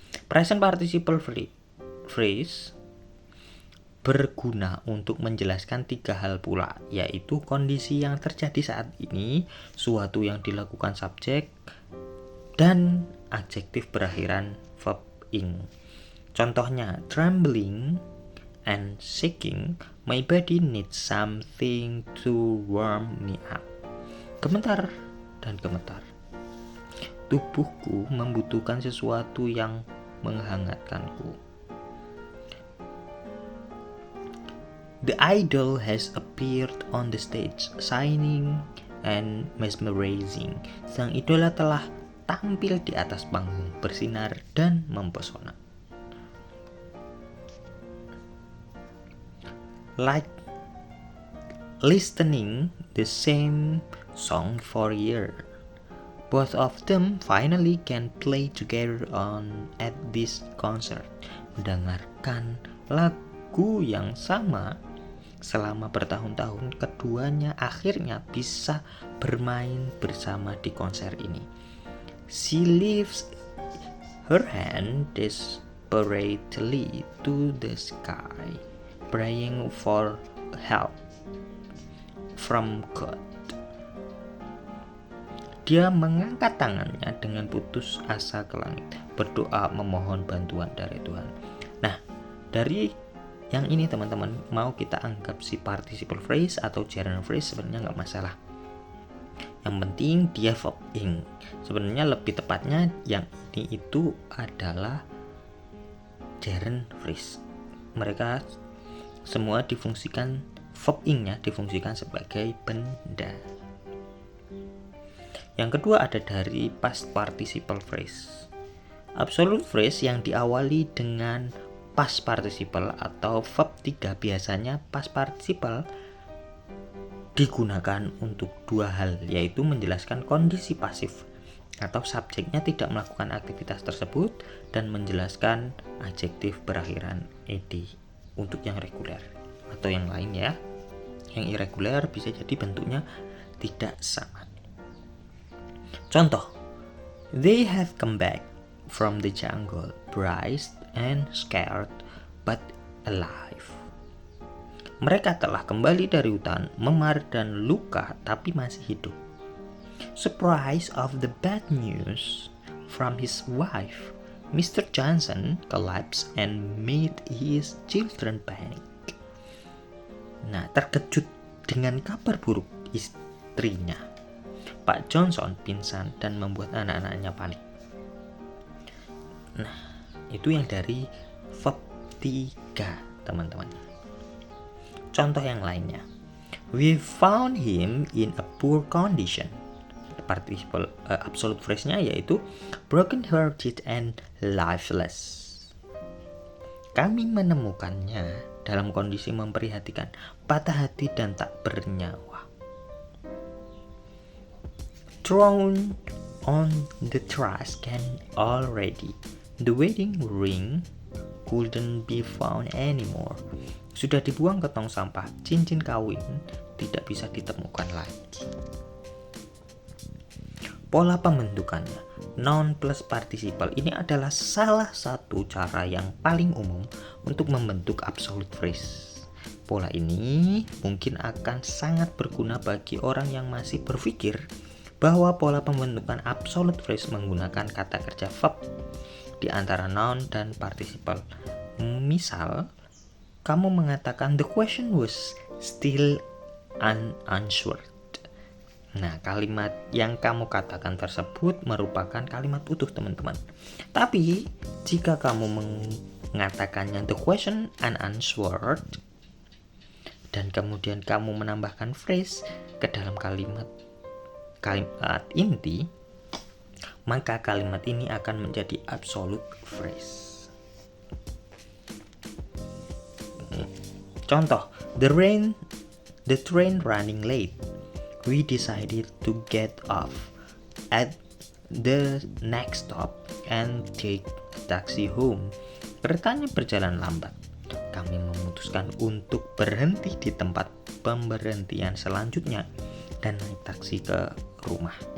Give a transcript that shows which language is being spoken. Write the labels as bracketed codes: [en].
[id] Present participle phrase berguna untuk menjelaskan 3 hal pula, yaitu kondisi yang terjadi saat ini, suatu yang dilakukan subjek, dan adjektif berakhiran verb ing. Contohnya, [en] trembling and shaking, my body needs something to warm me up. [id] Gemetar dan gemetar, tubuhku membutuhkan sesuatu yang menghangatkanku. [en] The idol has appeared on the stage, shining and mesmerizing. [id] Sang idola telah tampil di atas panggung, bersinar dan mempesona. [en] Like listening the same song for a year, both of them finally can play together at this concert. [id] Mendengarkan lagu yang sama selama bertahun-tahun, keduanya akhirnya bisa bermain bersama di konser ini. [en] She lifts her hand desperately to the sky, praying for help from God. [id] Dia mengangkat tangannya dengan putus asa ke langit, berdoa memohon bantuan dari Tuhan. Nah, dari yang ini teman-teman, mau kita anggap si participle phrase atau gerund phrase sebenarnya nggak masalah. Yang penting dia verb ing. Sebenarnya lebih tepatnya yang ini itu adalah gerund phrase. Mereka semua difungsikan, verb ing-nya difungsikan sebagai benda. Yang kedua ada dari past participle phrase. Absolute phrase yang diawali dengan past participle atau verb 3, biasanya past participle digunakan untuk 2 hal, yaitu menjelaskan kondisi pasif atau subjeknya tidak melakukan aktivitas tersebut dan menjelaskan adjektif berakhiran ed untuk yang reguler. Atau yang lain ya, yang irregular bisa jadi bentuknya tidak sama. Contoh, [en] they have come back from the jungle, bruised and scared but alive. [id] Mereka telah kembali dari hutan, memar dan luka tapi masih hidup. [en] Surprised of the bad news from his wife, Mr. Johnson collapsed and made his children panic. [id] Nah, terkejut dengan kabar buruk istrinya, Pak Johnson pingsan dan membuat anak-anaknya panik. Nah, itu yang dari verb 3, teman-teman. Contoh yang lainnya. [en] We found him in a poor condition. Participle absolute phrase-nya yaitu broken hearted and lifeless. [id] Kami menemukannya dalam kondisi memprihatinkan, patah hati dan tak bernyawa. [en] Thrown on the trash can already. The wedding ring couldn't be found anymore. [id] Sudah dibuang ke tong sampah, cincin kawin tidak bisa ditemukan lagi. Pola pembentukannya, noun plus participle ini adalah salah satu cara yang paling umum untuk membentuk absolute phrase. Pola ini mungkin akan sangat berguna bagi orang yang masih berpikir bahwa pola pembentukan absolute phrase menggunakan kata kerja verb di antara noun dan participle. Misal, kamu mengatakan [en] the question was still unanswered. [id] Nah, kalimat yang kamu katakan tersebut merupakan kalimat utuh, teman-teman. Tapi, jika kamu mengatakannya [en] the question unanswered [id] dan kemudian kamu menambahkan phrase ke dalam kalimat inti, maka kalimat ini akan menjadi absolute phrase. [en] Contoh, the train running late. We decided to get off at the next stop and take taxi home. [id] Keretanya berjalan lambat. Kami memutuskan untuk berhenti di tempat pemberhentian selanjutnya dan naik taksi ke rumah.